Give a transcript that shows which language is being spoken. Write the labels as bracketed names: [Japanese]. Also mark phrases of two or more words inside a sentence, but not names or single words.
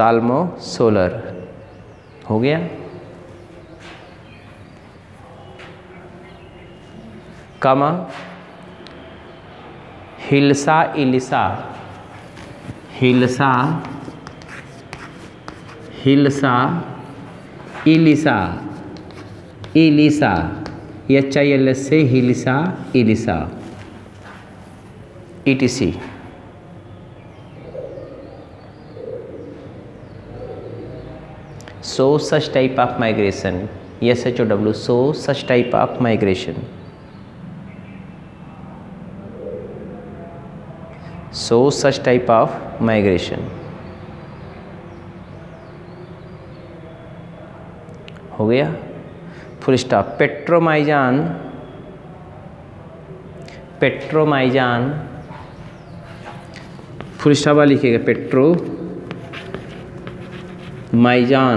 [Hindi] सोलर। हो गया। कमा हिलसा इलिसा, हिलसा हिलसा इलिसा, इलिसा HILS से हिलसा इलिसा ETC। [English] So such type of migration, SHOW, so such type of migration, so such type of migration। [Hindi] हो गया, [English] full stop. [Hindi] पेट्रोमाइजान, पेट्रोमाइजान [English] full stop [Hindi] वाला लिखिएगा, पेट्रोमाइजान।